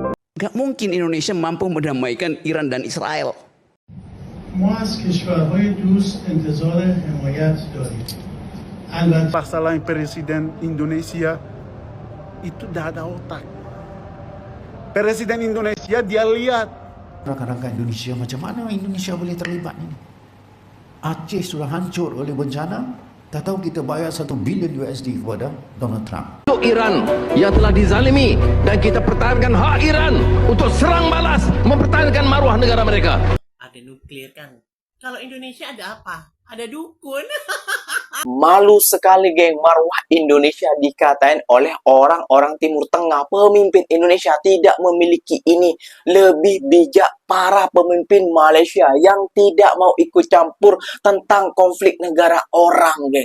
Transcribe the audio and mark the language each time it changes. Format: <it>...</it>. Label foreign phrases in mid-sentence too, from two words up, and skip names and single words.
<id>Gak mungkin Indonesia mampu mendamaikan Iran dan Israel.</id> <fa>ما از کشورهای دوست انتظار حمایت داریم. البته</fa> <id>Masalah Presiden Indonesia itu tidak ada otak. Presiden Indonesia dia lihat</id> <ms>Rakan-rakan Indonesia, macam mana Indonesia boleh terlibat ini? Aceh sudah hancur oleh bencana, tak tahu kita bayar $1 bilion kepada Donald Trump. Untuk Iran yang telah dizalimi dan kita pertahankan hak Iran untuk serang balas mempertahankan maruah negara mereka.</ms> <id>Ada nuklir kan. Kalau Indonesia ada apa? Ada dukun. Malu sekali, geng, marwah Indonesia dikatain oleh orang-orang Timur Tengah. Pemimpin Indonesia tidak memiliki ini. Lebih bijak para pemimpin Malaysia yang tidak mau ikut campur tentang konflik negara orang, geng.</id>